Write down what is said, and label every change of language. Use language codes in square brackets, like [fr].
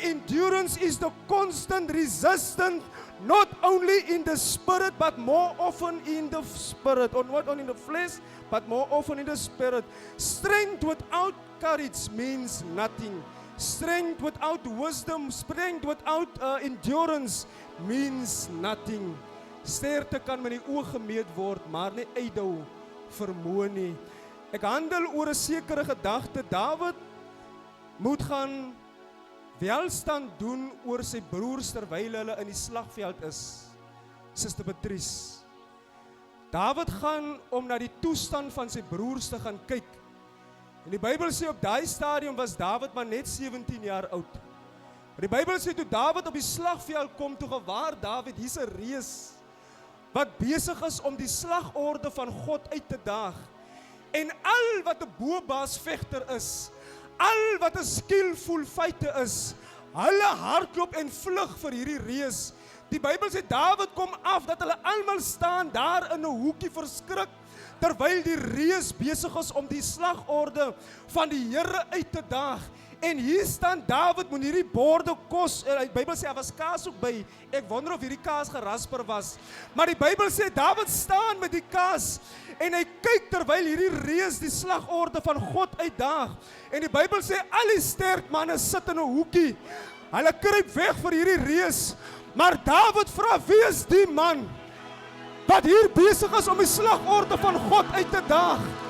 [en] Endurance is the constant resistance, not only in the spirit, but more often in the spirit. Or not only in the flesh, but more often in the spirit. Strength without courage means nothing. Strength without wisdom, strength without endurance means nothing. [af] Sterkte kan met die oog gemeet word, maar nie uithou vermoë nie. Ek handel oor 'n sekere gedagte. Dawid moet gaan welstand doen oor sy broers terwyl hulle in die slagveld is. Suster Patrice. Dawid gaan om na die toestand van sy broers te gaan kyk. En die Bybel sê op daai stadium was Dawid maar net 17 jaar oud. Maar die Bybel sê toe Dawid op die slagveld kom, toe gewaar Dawid, hier's 'n reus wat besig is om die slagorde van God uit te daag. En al wat 'n boebaas vegter is, al wat 'n [en] skillful fighter [af] is, hulle hardloop en vlug vir hierdie reus. Die Bybel sê Dawid kom af dat hulle almal staan daar in 'n hoekie verskrik, terwyl die reus besig is om die slagorde van die Here uit te daag. En hier staan Dawid met hierdie borde kos. Die Bybel sê, was kaas ook by. Ek wonder of hierdie kaas gerasper was. Maar die Bybel sê, Dawid staan met die kaas. En hy kyk terwyl hierdie reus die slagorde van God uitdaag. En die Bybel sê, al die sterk manne sit in 'n hoekie. Hulle kruip weg vir hierdie reus. Maar Dawid vra, wie is die man wat hier besig is om die slagorde van God uit te daag?